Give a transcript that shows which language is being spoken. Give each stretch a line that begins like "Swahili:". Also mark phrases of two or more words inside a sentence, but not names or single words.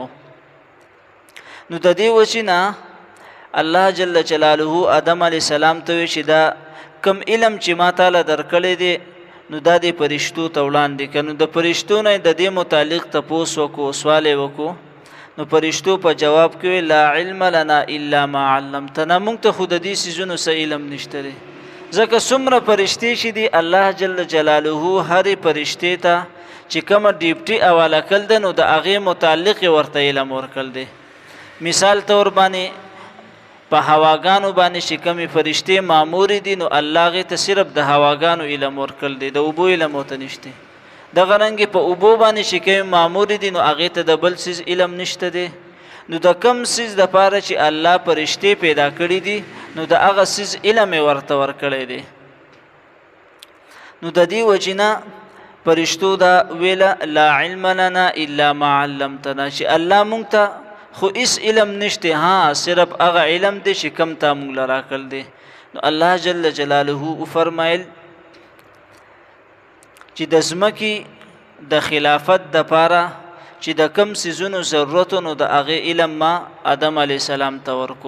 Pashto: نو د دې وجې نه الله
Arabic: جل جلاله
Pashto: آدم
Arabic: علیه السلام
Pashto: ته وی چې دا کم علم چې ما تعالی درکړی دی نو دا د فرشتو ته وړاندې کړه. نو د فرشتو نه د دې متعلق تپوس وکړو، سوال یې وکړو. نو فرشتو په جواب کې
Arabic: لا علم لنا الا ما علمتنا،
Pashto: موږ ته خو د دې څیزونو څه علم نشته دی. ځکه څومره فرشتې چې دي الله
Arabic: جل جلاله
Pashto: هرې فرشتې ته چې کومه ډیپټي حواله کړل ده نو د هغې متعلق یې ورته علم ورکړل دی. مثال طور باندې په هواګانو باندې چې کومې فرشتې مامورې دي نو الله هغې ته صرف د هواګانو علم ورکړل دی، د اوبو علم ورته نشته. دغه رنګې په اوبو باندې چې کومې مامورې دي نو هغې ته د بل څیز علم نشته دی. نو د کم څیز دپاره چې الله فرشتې پیدا کړي دي نو د هغه څیز علم یې ورته ورکړی دی. نو د دې وجې نه فرشتو دا ویله
Arabic: لا علم لنا الا ما علمتنا،
Pashto: چې الله مونږ ته خو اس علم نشته، ها صرف هغه علم دی چې کم تا مونږ له راکړل دی. نو الله
Arabic: جل جلاله
Pashto: وفرمایل چې د ځمکې د خلافت دپاره چې د کم څیزونو ضرورت نو د هغې علم ما آدم
Arabic: علیه السلام
Pashto: ته ورکو.